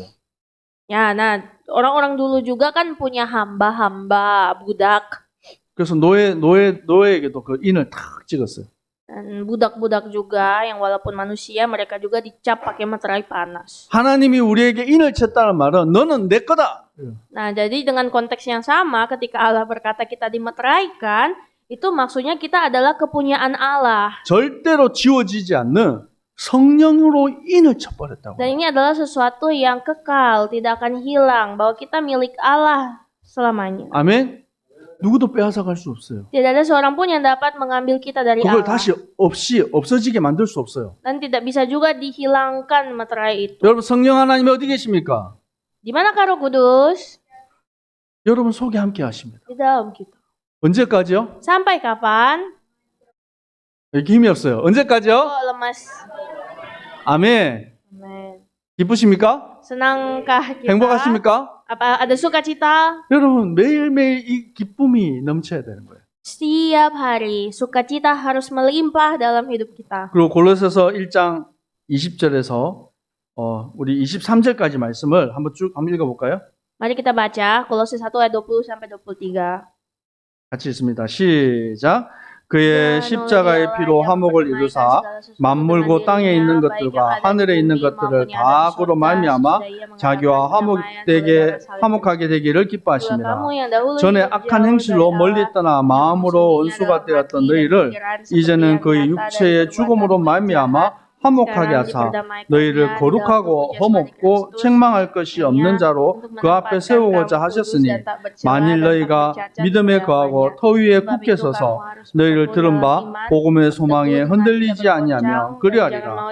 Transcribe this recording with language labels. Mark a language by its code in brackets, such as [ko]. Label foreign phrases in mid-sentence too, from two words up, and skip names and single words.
[id] Ya, nah orang-orang dulu juga kan punya hamba-hamba budak. [ko] 그래서 노예에게도 그 인을 탁 찍었어요. [id] Dan budak-budak juga yang walaupun manusia mereka juga dicap pakai materai panas. [ko] 하나님이 우리에게 인을 쳤다는 말은 너는 내 거다. [id] Nah, jadi dengan konteks yang sama ketika Allah berkata kita dimeteraikan, itu maksudnya kita adalah kepunyaan Allah. [ko] 절대로 지워지지 않는 성령으로 인을 쳐버렸다고. [id] Dan ini adalah sesuatu yang kekal, tidak akan hilang, bahwa kita milik Allah selamanya. [ko] 아멘. 누구도 빼앗아 갈 수 없어요. [id] Tidak ada seorang pun yang dapat mengambil kita dari [ko] 그걸 [id] Allah. [ko] 다시 없어지게 만들 수 없어요. [id] Dan tidak bisa juga dihilangkan materai itu. [ko] 여러분 성령 하나님 어디 계십니까? [id] Di manakah Roh Kudus? [ko] 여러분 속에 함께 하십니다. [id] Di dalam kita. [ko] 언제까지요? [id] Sampai kapan? [ko] 이렇게 힘이 없어요. 언제까지요? [id] Oh, lemas. [ko] 아멘. [id] Amen. [ko] 기쁘십니까? [id] Senangkah kita? [ko] 행복하십니까? [id] Apa ada sukacita? [ko] 여러분 매일매일 이 기쁨이 넘쳐야 되는 거예요. [id] Setiap hari sukacita harus melimpah dalam hidup kita. [ko] 그리고 골로새서 1장 20절에서 우리 23절까지 말씀을 한번 읽어볼까요? [id] Mari kita baca Kolose 1 ayat 20 sampai 23. [ko] 같이 있습니다. 시작. 그의 십자가의 피로 화목을 이루사 만물고 땅에 있는 것들과 하늘에 있는 것들을 다 그로 말미암아 자기와 화목하게 되기를 기뻐하십니다. 전에 악한 행실로 멀리 떠나 마음으로 원수가 되었던 너희를 이제는 그의 육체의 죽음으로 말미암아 화목하게 하사 너희를 거룩하고 험없고 책망할 것이 없는 자로 그 앞에 세우고자 하셨으니 만일 너희가 믿음에 거하고 터 위에 굳게 서서 너희를 들은 바 복음의 소망에 흔들리지 아니하며 그리하리라.